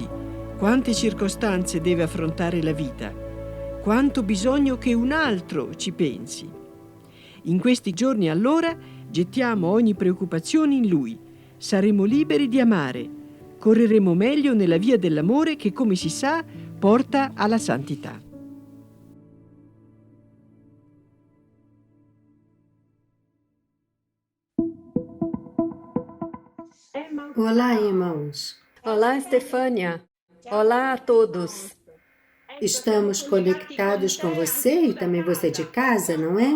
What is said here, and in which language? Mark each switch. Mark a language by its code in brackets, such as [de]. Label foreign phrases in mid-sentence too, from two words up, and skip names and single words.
[it] Quante circostanze deve affrontare la vita, quanto bisogno che un altro ci pensi. In questi giorni allora gettiamo ogni preoccupazione in Lui, saremo liberi di amare, correremo meglio nella via dell'amore che, come si sa, porta alla santità. [pt] Olá, irmãos. Olá, Stefânia. Olá a todos. Estamos conectados com você e também você de casa, não é?